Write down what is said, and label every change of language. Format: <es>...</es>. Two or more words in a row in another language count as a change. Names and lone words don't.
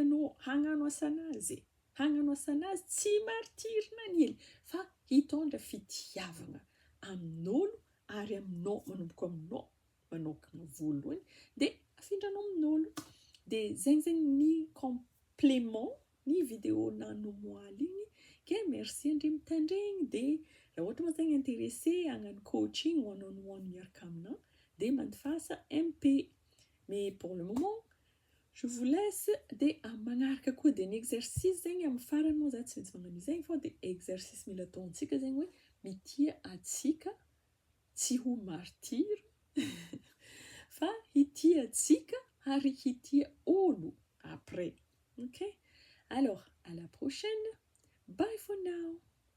<mg>anao hagnano asanazy tsy martiry naniely fa hitondra fitiavagna amin'olo ary aminao manomboka aminao manokana voalohany dia afindranao amin'olo dia zegny ny complément ny vidéo nanomoaly igny ke merci andry mitandregny dia raha ohatra moa zegny intéressé hagnano</mg> <en>coaching one on one</en> <mg>miaraka aminao dia mandifasa MP</mg> <fr>mais pour le moment je vous laisse</fr> <mg>dia magnaraka koa dia ny exercice zegny amin'ny farany moa za tsy maintsy magnano izegny fô dia exercice mila ataontsika zegny hoe mitia atsika tsy ho martyr fa hitia atsika ary hitia olo</mg> <fr>après ok alors à la prochaine</fr> <en>bye for now</en>